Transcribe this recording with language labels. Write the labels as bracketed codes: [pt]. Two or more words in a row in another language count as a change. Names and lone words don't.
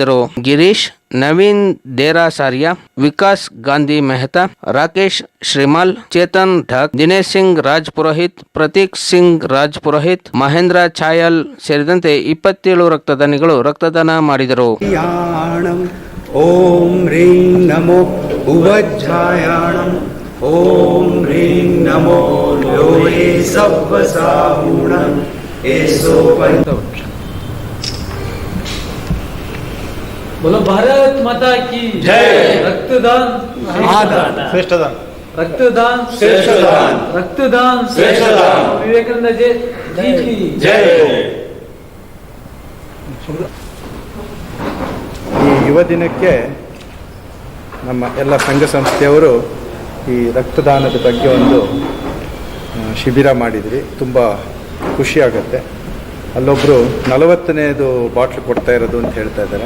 [kn] ಗಿರೀಶ್, ನವೀನ್ ದೇರಾಸಾರಿಯಾ, ವಿಕಾಸ್ ಗಾಂಧಿ ಮೆಹ್ತಾ, ರಾಕೇಶ್ ಶ್ರೀಮಾಲ್, ಚೇತನ್ ಢಕ್, ದಿನೇಶ್ ಸಿಂಗ್ ರಾಜ್ ಪುರೋಹಿತ್, ಪ್ರತೀಕ್ ಸಿಂಗ್ ರಾಜ್ ಪುರೋಹಿತ್, ಮಹೇಂದ್ರ ಛಾಯಲ್ ಸೇರಿದಂತೆ 27 ರಕ್ತದಾನಿಗಳು ರಕ್ತದಾನ ಮಾಡಿದರು. [pra] ಓಂ ರೀಂ ನಮೋ ಉವಜ್ಜಾಯಾಣಂ ಓಂ ರೀಂ ನಮೋ ಲೋಯೇ ಸವ್ವಸಾಹುಣಂ ಏಸೋ ಪಂತ. [hi] बोलो भारत माता की जय. रक्तदान महादान श्रेष्ठदान, रक्तदान श्रेष्ठदान, रक्तदान श्रेष्ठदान. विवेकानंद जी की जय. [kn] ಈ ಯುವ ದಿನಕ್ಕೆ ನಮ್ಮ ಎಲ್ಲ ಸಂಘ ಸಂಸ್ಥೆಯವರು ಈ ರಕ್ತದಾನದ ಬಗ್ಗೆ ಒಂದು ಶಿಬಿರ ಮಾಡಿದ್ರಿ. ತುಂಬ ಖುಷಿಯಾಗತ್ತೆ. ಅಲ್ಲೊಬ್ಬರು 40ನೇದು ಬಾಟ್ಲ್ ಕೊಡ್ತಾ ಇರೋದು ಅಂತ ಹೇಳ್ತಾ ಇದ್ದಾರೆ.